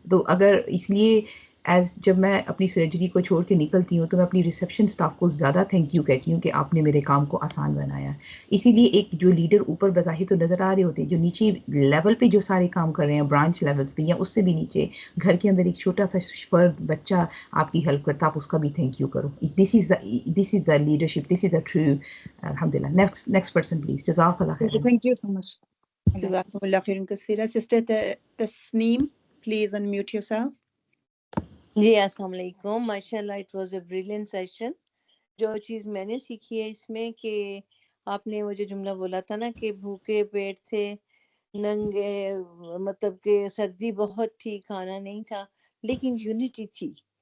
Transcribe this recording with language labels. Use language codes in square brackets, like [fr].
[ur] تو اگر اس لیے جب میں اپنی سرجری کو چھوڑ کے نکلتی ہوں تو میں اپنی ریسیپشن اسٹاف کو زیادہ تھینک یو کہتی ہوں کہ آپ نے میرے کام کو آسان بنایا. اسی لیے ایک جو لیڈر اوپر بظاہر تو نظر آ رہے ہوتے ہیں, جو نیچے لیول پہ جو سارے کام کر رہے ہیں, برانچ لیولس پہ یا اس سے بھی نیچے گھر کے اندر ایک چھوٹا سا فرد بچہ آپ کی ہیلپ کرتا, آپ اس کا بھی تھینک یو کرو. [en] This is the leadership, this is the true. [ur] الحمد للہ. [en] Next person please. [ur] جزاک اللہ خیر. [en] Thank you so much. [ar] جزاکم اللہ خیرن کثیرا. [en] Sister Tasneem, please unmute yourself. [ur] جی السلام علیکم. ماشاء اللہ, [en] It was a brilliant session. [ur] جو چیز میں نے سیکھی ہے اس میں کہ آپ نے وہ جو جملہ بولا تھا نا کہ بھوکے پیٹ تھے, ننگے, مطلب کہ سردی بہت تھی, کھانا نہیں تھا, لیکن یونٹی تھی.